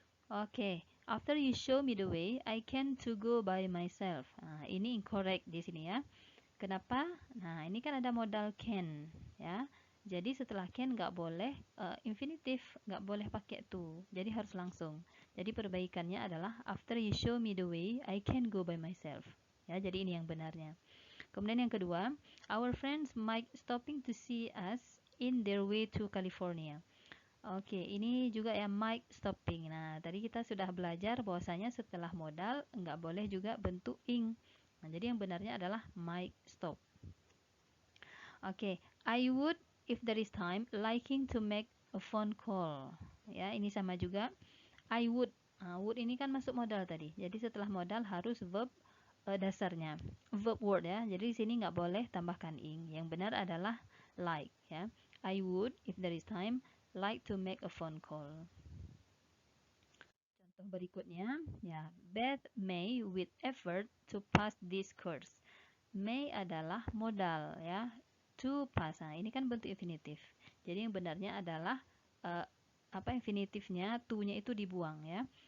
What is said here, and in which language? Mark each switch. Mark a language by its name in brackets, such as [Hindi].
[English] Oke, after you show me the way, I can to go by myself. [Indonesian] Nah, ini incorrect di sini, ya. Kenapa? Nah, ini kan ada modal can, ya. Jadi setelah can nggak boleh infinitif, nggak boleh pakai to. Jadi harus langsung. Jadi perbaikannya adalah [English] after you show me the way, I can go by myself. [Indonesian] Ya, jadi ini yang benarnya. Kemudian yang kedua, [English] our friends might stopping to see us in their way to California. [Indonesian] Oke, ini juga ya might stopping. Nah, tadi kita sudah belajar bahwasanya setelah modal nggak boleh juga bentuk ing. Nah, jadi yang benarnya adalah might stop. [English] Oke, I would if there is time liking to make a phone call. [Indonesian] Ya, ini sama juga. [English] I would. [Indonesian] Would ini kan masuk modal tadi. Jadi setelah modal harus verb dasarnya. Verb word, ya. Jadi di sini nggak boleh tambahkan ing. Yang benar adalah like, ya. [English] I would if there is time like to make a phone call. [Indonesian] Contoh berikutnya, ya. [English] Beth may with effort to pass this course. [Indonesian] May adalah modal, ya. To pass. Nah, ini kan bentuk infinitif. Jadi yang benarnya adalah infinitifnya, to-nya itu dibuang, ya.